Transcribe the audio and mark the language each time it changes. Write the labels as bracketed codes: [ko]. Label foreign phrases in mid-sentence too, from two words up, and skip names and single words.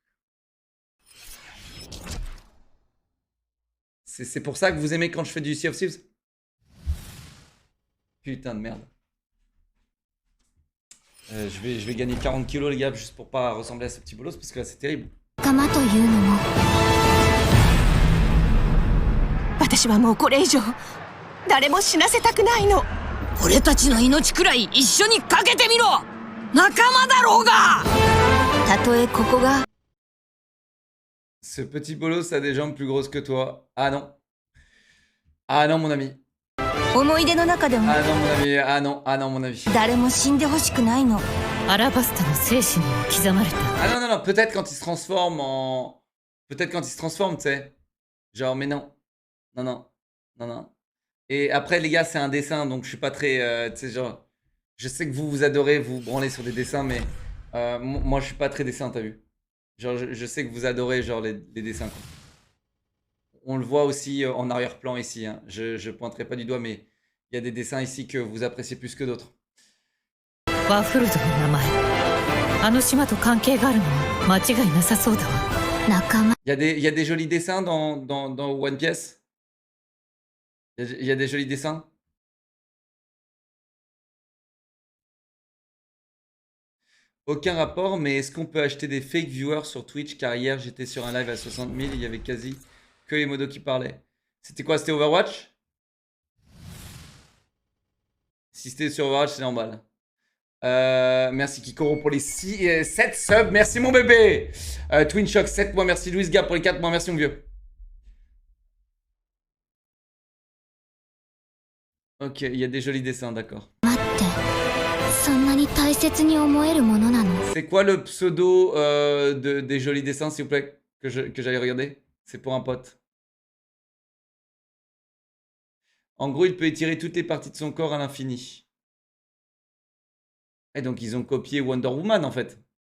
[fr] C'est pour ça que vous aimez quand je fais du Sea of Thieves. Putain de merde. Je vais gagner 40 kilos les gars, juste pour pas ressembler à ce petit bolos, parce que là c'est terrible. [ja] 私はもうこれ以上誰も死なせたくないの。俺たちの命くらい一緒にかけてみろ。仲間だろうが。たとえここが [fr] Ce petit bolos a des jambes plus grosses que toi. Ah non. Ah non mon ami. [ja] 思い出の中でも [fr] Ah non mon ami. Ah non. Ah non mon ami. [ja] 誰も死んでほしくないの。アラバスタの精神にも刻まれた。 [fr] Ah non non non. Peut-être quand il se transforme en. Peut-être quand il se transforme, tu sais. Genre mais non. Non non. Non non. Et après les gars c'est un dessin donc je suis pas très. Tu sais genre. Je sais que vous adorez vous branler sur des dessins mais moi je suis pas très dessin t'as vu. Genre je sais que vous adorez genre les dessins quoi. On le voit aussi en arrière-plan ici. Hein. Je pointerai pas du doigt, mais il y a des dessins ici que vous appréciez plus que d'autres. [ja] ワーフルドの名前。あの島と関係があるのは間違いなさそうだわ。仲間。 [fr] Il y a des jolis dessins dans One Piece. Il y a des jolis dessins. Aucun rapport, mais est-ce qu'on peut acheter des [en] fake viewers [fr] sur Twitch? Car hier j'étais sur un live à 60 000, il y avait quasi que les modos qui parlaient. C'était quoi? C'était Overwatch? Si c'était sur Overwatch, c'est normal. Merci Kikoro pour les 7 subs. Merci mon bébé. Twin Shock 7 mois. Merci Louis Gab pour les 4 mois. Merci mon vieux. Ok, il y a des jolis dessins, d'accord. [ja] 待ってそんなに大切に思えるものなの？ [fr] C'est quoi le pseudo des jolis dessins, s'il vous plaît, que j'aille regarder? C'est pour un pote. En gros, il peut étirer toutes les parties de son corps à l'infini. Et donc, ils ont copié Wonder Woman, en fait.